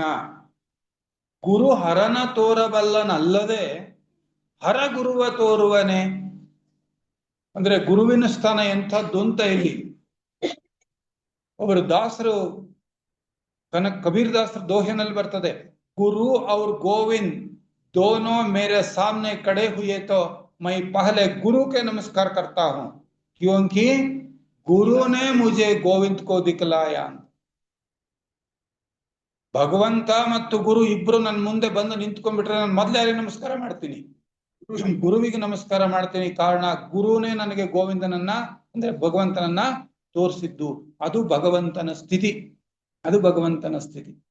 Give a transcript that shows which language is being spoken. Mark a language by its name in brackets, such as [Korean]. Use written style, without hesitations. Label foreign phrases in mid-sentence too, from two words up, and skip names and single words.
[Kannada] ಗುರು ಹರನ ತೋರಬಲ್ಲನಲ್ಲದೆ ಹರ ಗುರುವ ತೋರುವನೇ ಅಂದ್ರೆ ಗುರುವಿನ ಸ್ಥಾನ ಎಂಥದ್ದು ಅಂತ ಇಲ್ಲಿ ಒಬ್ಬರು ದಾಸರು ಕಬೀರ್ ದಾಸರು ದೋಹೆನಲ್ಲಿ ಬರ್ತದೆ, ಗುರು [Hindi] और गोविंद दोनों मेरे सामने खड़े हुए तो मैं पहले गुरु के नमस्कार करता हूं क्योंकि गुरु ने मुझे गोविंद को दिखलाया. [Kannada] ಭಗವಂತ ಮತ್ತು ಗುರು ಇಬ್ರು ನನ್ನ ಮುಂದೆ ಬಂದು ನಿಂತ್ಕೊಂಡ್ಬಿಟ್ರೆ ನಾನು ಮೊದಲೇ ಯಾರಿಗೆ ನಮಸ್ಕಾರ ಮಾಡ್ತೀನಿ? ಗುರುವಿಗೆ ನಮಸ್ಕಾರ ಮಾಡ್ತೀನಿ. ಕಾರಣ ಗುರುನೇ ನನಗೆ ಗೋವಿಂದನನ್ನ ಅಂದ್ರೆ ಭಗವಂತನನ್ನ ತೋರಿಸಿದ್ದು. ಅದು ಭಗವಂತನ ಸ್ಥಿತಿ, ಅದು ಭಗವಂತನ ಸ್ಥಿತಿ.